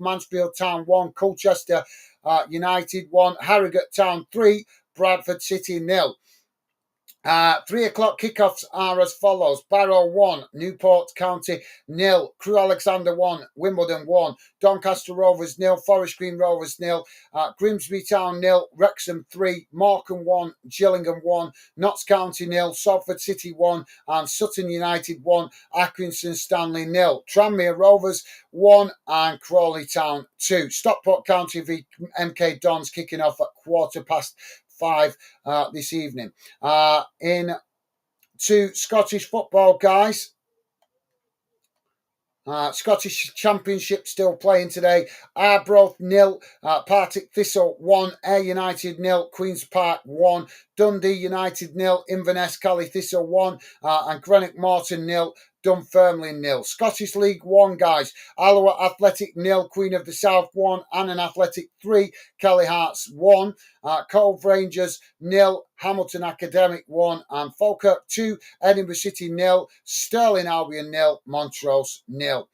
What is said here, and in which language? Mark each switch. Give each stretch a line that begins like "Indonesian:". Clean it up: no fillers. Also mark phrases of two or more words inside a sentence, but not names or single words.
English: Mansfield Town 1, Colchester United 1, Harrogate Town 3, Bradford City 0. 3 o'clock kickoffs are as follows: Barrow 1, Newport County 0, Crewe Alexander 1, Wimbledon 1, Doncaster Rovers 0, Forest Green Rovers 0, Grimsby Town 0, Wrexham 3, Morecambe 1, Gillingham 1, Notts County 0, Salford City 1, and Sutton United 1, Accrington Stanley 0, Tranmere Rovers 1, and Crawley Town 2. Stockport County v MK Dons kicking off at 5:15 this evening. In to Scottish football, guys. Scottish Championship still playing today. Arbroath 0, Partick Thistle 1, Ayr United 0, Queen's Park 1, Dundee United 0, Inverness Cally Thistle 1, and Greenock Morton 0, Dunfermline 0. Scottish League 1, guys. Alloa Athletic 0, Queen of the South 1, Annan Athletic 3, Kelly Hearts 1, Cove Rangers 0, Hamilton Academic 1, and Falkirk 2, Edinburgh City 0, Stirling Albion 0, Montrose 0.